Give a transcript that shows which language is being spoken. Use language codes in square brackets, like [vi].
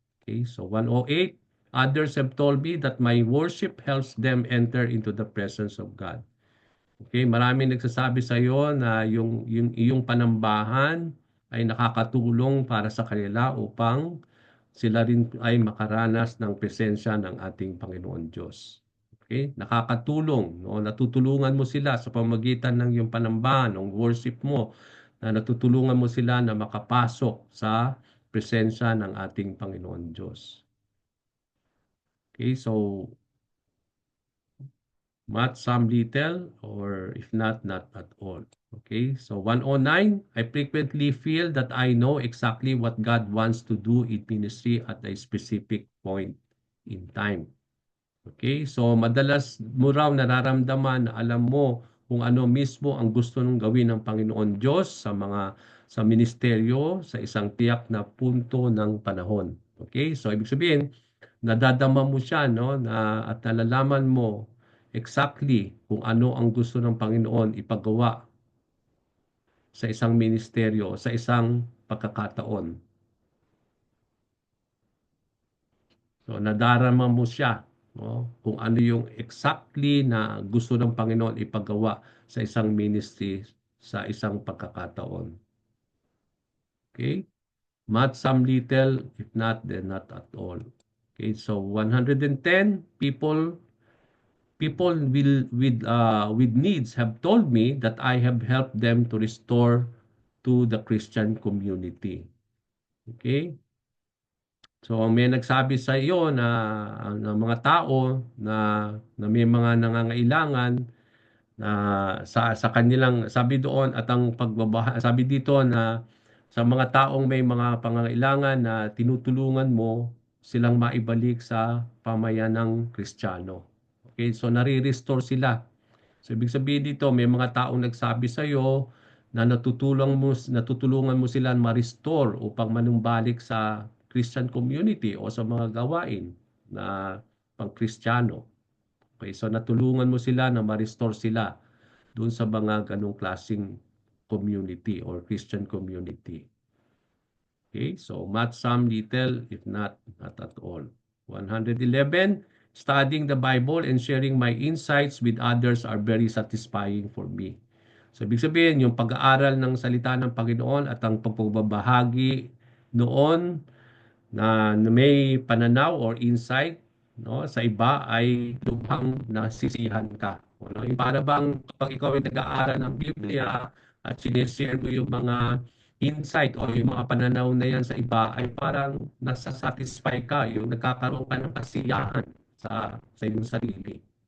[en] Okay, so 108, others have told me that my worship helps them enter into the presence of God. [tl] Okay, maraming nagsasabi sa iyo na yung iyong panambahan ay nakakatulong para sa kanila upang sila rin ay makaranas ng presensya ng ating Panginoon Diyos. Okay? Nakakatulong, no? Natutulungan mo sila sa pamamagitan ng iyong panambahan, ng worship mo, na natutulungan mo sila na makapasok sa presensya ng ating Panginoon Diyos. [en] Okay, so much, some little, or if not at all. Okay, so 109, I frequently feel that I know exactly what God wants to do in ministry at a specific point in time. [tl] Okay, so madalas mo raw nararamdaman na alam mo kung ano mismo ang gusto nung gawin ng Panginoon Diyos sa ministeryo sa isang tiyak na punto ng panahon. Okay, so ibig sabihin, nadadama mo siya, no, at nalalaman mo exactly kung ano ang gusto ng Panginoon ipagawa sa isang ministeryo, sa isang pagkakataon. So nadarama mo siya, no, kung ano yung exactly na gusto ng Panginoon ipagawa sa isang ministry, sa isang pagkakataon. [en] Okay? Much, some little, if not, then not at all. Okay, so 110 people with needs have told me that I have helped them to restore to the Christian community. Okay? [tl] So may nagsabi sa iyo na mga tao na may mga nangangailangan na sa kanilang sabi doon at ang sabi dito na sa mga taong may mga pangangailangan na tinutulungan mo silang maibalik sa pamayanang Kristiyano. Okay, so nare-restore sila. So ibig sabihin dito may mga taong nagsabi sa iyo na natutulungan mo sila ma-restore upang manumbalik sa Christian community o sa mga gawain na pang-Kristiyano. Okay, so natulungan mo sila na ma-restore sila doon sa mga ganong klaseng community or Christian community. [en] Okay, so much, some little, if not at all. 111, studying the Bible and sharing my insights with others are very satisfying for me. [tl] So, ibig sabihin, yung pag-aaral ng salita ng Panginoon at ang pagbabahagi noon na may pananaw or insight, no, sa iba ay lubhang nasisiyahan ka. No? Yung para bang kapag ikaw ay nag-aaral ng Biblia at sinishare mo yung mga insight o yung mga pananaw na yan sa iba ay parang nasa-satisfy ka, yung nagkakaroon ka ng kasiyahan sa iyong sarili.